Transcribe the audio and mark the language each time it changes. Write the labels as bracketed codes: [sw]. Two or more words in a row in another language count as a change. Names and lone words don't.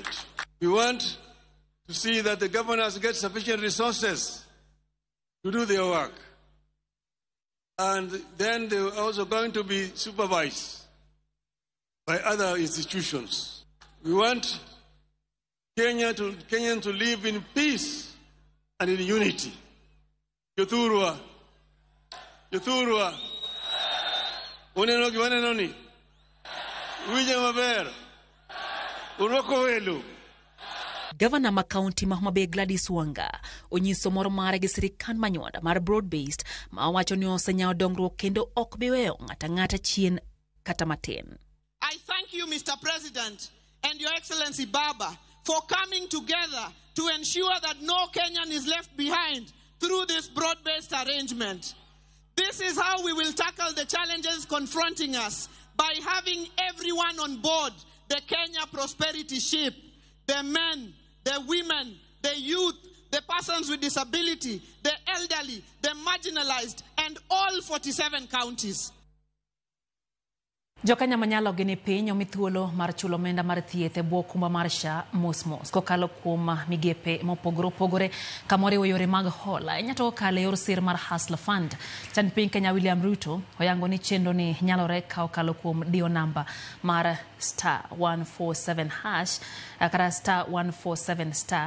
[en] We want to see that the governors get sufficient resources to do their work. And then they're also going to be supervised by other institutions. We want Kenyans to live in peace and in unity. [luo] Yothurwa. Unenogi wanenoni. Wija maber. Uroko welu. Governor ma County ma Homa Bay Gladys Wanga onyiso moro mare gi sirikal manyonda mar broad-based ma wacho ni osenyao dongruok kendo ok biweyo ng'ata chien kata matin. [en] I thank you, Mr. President, and Your Excellency Baba, for coming together to ensure that no Kenyan is left behind through this broad-based arrangement. This is how we will tackle the challenges confronting us, by having everyone on board the Kenya prosperity ship, the men, the women, the youth, the persons with disability, the elderly, the marginalized, and all 47 counties. [luo] Jokenya manyalo gini piny omi thuolo mar chulo omenda mar thieth e bwo okumba mar SHA mos kokalo kuom migepe mopogore opogore kamoriwo yore mag hola inyato kale yor sir mar Hustler Fund. Jatend piny Kenya William Ruto oyango ni chenro ni nyalore ka okalo kuom dio namba mar *147# kata *147*.